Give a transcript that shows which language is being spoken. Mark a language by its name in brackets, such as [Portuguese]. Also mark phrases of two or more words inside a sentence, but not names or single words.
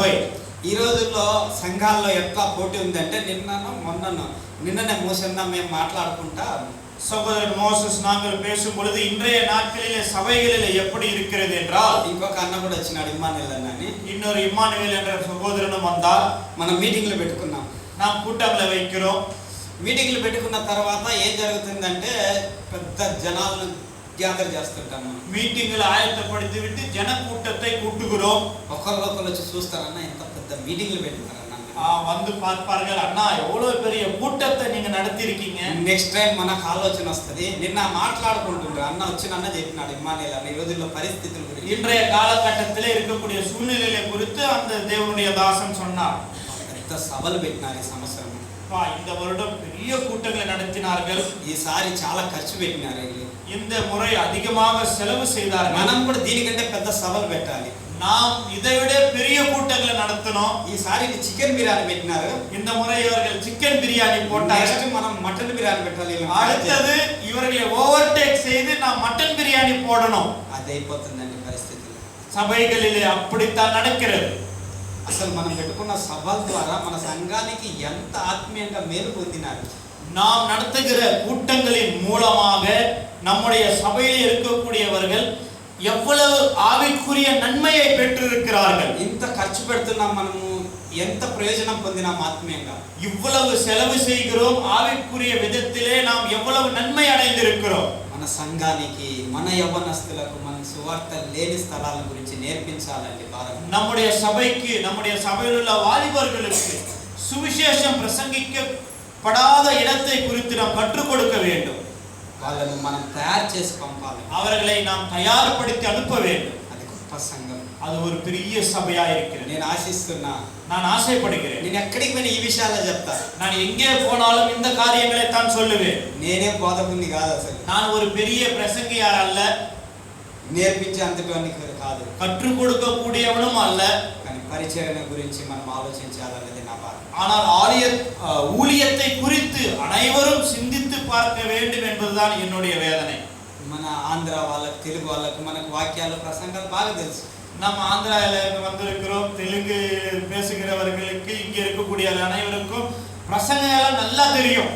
[Telugu] ఈ రోజుల్లో సంఘాల్లో ఎట్లా పోటీ ఉందంటే, నిన్ననే మోసన్న మేము మాట్లాడుకుంటా, [Tamil] சகோதரர் மோசஸ் நாங்கள் பேசும் பொழுது இன்றைய நாட்களிலே சபைகளிலே எப்படி இருக்கிறது என்றால், [Telugu] ఇంకొక అన్న కూడా వచ్చినాడు, ఇమ్మానుయేల్ అన్న అని. [Tamil] இன்னொரு இம்மானுவேல் என்ற சகோதரனும் வந்தார். [Telugu] మనం మీటింగ్లు పెట్టుకున్నాం. [Tamil] நாம் கூட்டங்களை வைக்கிறோம். [Telugu] మీటింగ్లు పెట్టుకున్న తర్వాత ఏం జరుగుతుందంటే, పెద్ద జనాలను గ్యాదర్ చేస్తుంటాం. మనం [Tamil] மீட்டிங்களை ஆயத்தப்படுத்தி விட்டு ஜன கூட்டத்தை கூட்டுகிறோம். [Telugu] ఒకళ్ళు వచ్చి చూస్తారన్న, ఎంత పెద్ద మీటింగ్లు పెట్టుకున్నారన్న, [Tamil] வந்து பார்ப்பார்கள், அண்ணா எவ்வளவு பெரிய கூட்டத்தை நீங்க நடத்தி இருக்கீங்க. [English] next time [Telugu] మనకు ఆలోచన వస్తుంది. నిన్న మాట్లాడుకుంటుండ్రు, అన్న వచ్చిన అన్న చెప్పినాడు ఇమ్మానుయేల్ అన్న, ఈ రోజుల్లో పరిస్థితుల గురించి, [Tamil] இன்றைய காலகட்டத்தில் இருக்கக்கூடிய சூழ்நிலைகளை குறித்து அந்த தேவனுடைய தாசன் சொன்னார். [Telugu] పెద్ద సభలు పెట్టినారు ఈ సంవత్సరం. [Tamil] இந்த வருடம் பெரிய கூட்டங்களை நடத்தினார்கள். [Telugu] ఈసారి చాలా ఖర్చు పెట్టినారు. [Tamil] இந்த முறை அதிகமாக செலவு செய்தார்கள். [Telugu] మనం కూడా దీనికంటే పెద్ద సభలు పెట్టాలి. [Tamil] நாம் இதைவிட பெரிய கூட்டங்களை நடத்தணும். [Telugu] ఈసారి చికెన్ బిర్యానీ పెట్టినారు. [Tamil] இந்த முறை இவர்கள் சிக்கன் பிரியாணி போட்டார்கள். [Telugu] మనం మటన్ బిర్యానీ పెట్టాలి. [Tamil] அடுத்தது இவர்களை ஓவர்டேக் செய்து நாம் மட்டன் பிரியாணி போடணும். [Telugu] అది అయిపోతుందండి పరిస్థితులు. [Tamil] சபைகளிலே அப்படித்தான் நடக்கிறது. [Telugu] అసలు మనం పెట్టుకున్న సభల ద్వారా మన సంఘానికి ఎంత ఆత్మీయంగా మేలు పొందినారు. [Tamil] நாம் நடத்துகிற கூட்டங்களின் மூலமாக நம்முடைய சபையில் இருக்கக்கூடியவர்கள் எவ்வளவு ஆவிக்குரிய நன்மையை பெற்றிருக்கிறார்கள். [Telugu] ఇంత ఖర్చు పెడుతున్నాం మనము, ఎంత ప్రయోజనం పొందినాం ఆత్మీయంగా. [Tamil] இவ்வளவு செலவு செய்கிறோம், ஆவிக்குரிய விதத்திலே நாம் எவ்வளவு நன்மை அடைந்திருக்கிறோம். [Telugu] మన సంఘానికి, మన యవ్వనస్తులకు మనం సువార్త లేని స్థలాల గురించి నేర్పించాలండి భారం. [Tamil] நம்முடைய சபைக்கு, நம்முடைய சபையில் உள்ள வாலிபர்களுக்கு சுவிசேஷம் பிரசங்கிக்கப்படாத இடத்தை குறித்து நாம் கற்றுக் கொடுக்க வேண்டும். [Telugu] వాళ్ళను మనం తయారు చేసి పంపాలి. [Tamil] அவர்களை நாம் தயார்படுத்தி அனுப்ப வேண்டும். [Telugu] అది గొప్ప సంఘం. [Tamil] அது ஒரு பெரிய சபையா இருக்கிறது. [Telugu] నేను ఆశిస్తున్నా, [Tamil] நான் ఆశைப்படுகிறேன். [Telugu] నేను ఎక్కడికి పోయినా ఈ విషయాలే చెప్తా. [Tamil] நான் எங்கே போனாலும் இந்த காரியங்களை தான் சொல்லுவேன். [Telugu] నేనే బోధకుని కాదు, అసలు [Tamil] நான் ஒரு பெரிய பிரசங்கியார் அல்ல, [Telugu] నేర్పించే అంతటి కాదు, [Tamil] கற்றுக் கொடுக்க கூடியவனும் அல்ல. [Telugu] కానీ పరిచర్య గురించి మనం ఆలోచించాలనేది నా బాధ. [Tamil] ஆனால் ஊழியத்தை குறித்து அனைவரும் சிந்தித்து பார்க்க வேண்டும் என்பதுதான் என்னுடைய வேதனை. [Telugu] మన ఆంధ్ర వాళ్ళకి, తెలుగు వాళ్ళకి మనకు వాక్యాలు, ప్రసంగాలు బాగా తెలుసు. [Tamil] நம்ம ஆந்திரால வந்திருக்கிறோம், தெலுங்கு பேசுகிறவர்களுக்கு இங்க இருக்கக்கூடிய அனைவருக்கும் பிரசங்கம் நல்லா தெரியும்.